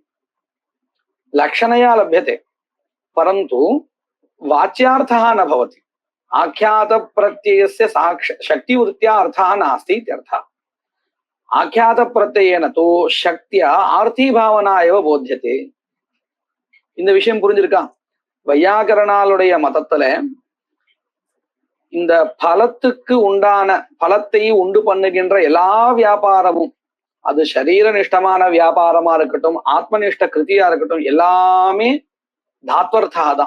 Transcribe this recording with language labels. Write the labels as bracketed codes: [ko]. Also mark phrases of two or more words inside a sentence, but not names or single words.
[sa] लक्षणया लभ्यते परन्तु वाच्यार्थः न भवति। आख्यात प्रत्ययस्य शक्तिवृत्त्या अर्थः नास्ति इत्यर्थः। आख्यात प्रत्ययेन तु शक्त्या आर्थी भावना एव बोध्यते। [ta] இந்த விஷயம் புரிஞ்சிருக்கா? வையாகரணாளுடைய மதத்துல இந்த பலத்துக்கு உண்டான பலத்தை உண்டு பண்ணுகின்ற எல்லா வியாபாரமும், அது சரீரனிஷ்டமான வியாபாரமா இருக்கட்டும், ஆத்மனிஷ்ட கிருதியா இருக்கட்டும், எல்லாமே தாத்வர்த்தா தான்.